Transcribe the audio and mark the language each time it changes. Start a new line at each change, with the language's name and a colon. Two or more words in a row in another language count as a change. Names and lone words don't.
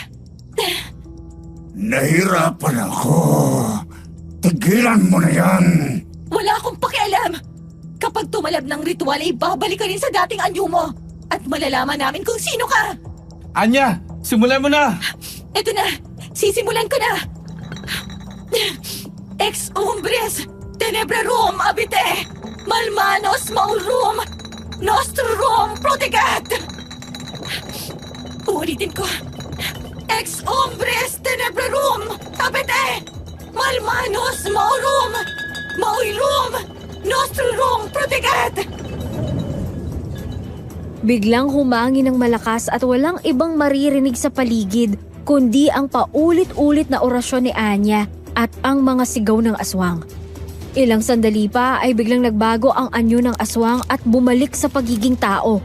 Filipino: Nahirapan ako. Tigilan mo na yan. Wala akong pakialam. Kapag tumalab ng ritual ay babalik ka rin sa dating anyo mo at malalaman namin kung sino ka. Anya, simulan mo na. Eto na, sisimulan ko na.
Latin: Ex umbres, tenebrarum abite, malmanos maurum, nostrum protegat.
Filipino: Uulitin ko.
Latin: Ex hombres tenebrarum abite, malmanos maurum, maurum, nostrum protegat.
Filipino: Biglang humangin ng malakas at walang ibang maririnig sa paligid kundi ang paulit-ulit na orasyon ni Anya at ang mga sigaw ng aswang. Ilang sandali pa ay biglang nagbago ang anyo ng aswang at bumalik sa pagiging tao.